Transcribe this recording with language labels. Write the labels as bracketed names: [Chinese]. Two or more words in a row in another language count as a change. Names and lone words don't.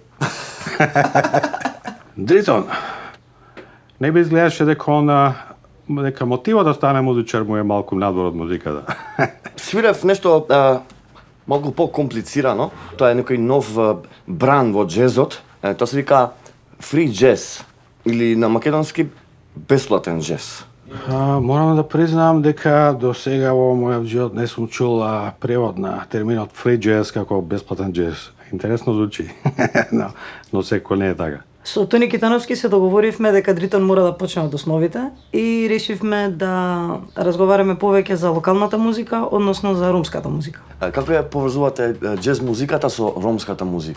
[Macedonian] Дритон, не би изгледаше дека дека мотивот да стане музичар му е малку надвор од музиката. Свирев нешто малку по-комплицирано. Тоа е некој нов бран во джезот. Тоа се вика [English] free jazz [Macedonian] или на македонски бесплатен джез. Морам да признам дека до сега во мојот живот не сум чул превод на терминот [English] free jazz [Macedonian] како бесплатен джез. Интересно звучи, но секој не е така. Со Тони Китановски се договоривме дека Дритон мора да почне од основите и решивме да разговараме повеќе за локалната музика, односно за ромската музика. Како ја поврзувате джез музиката со ромската музика?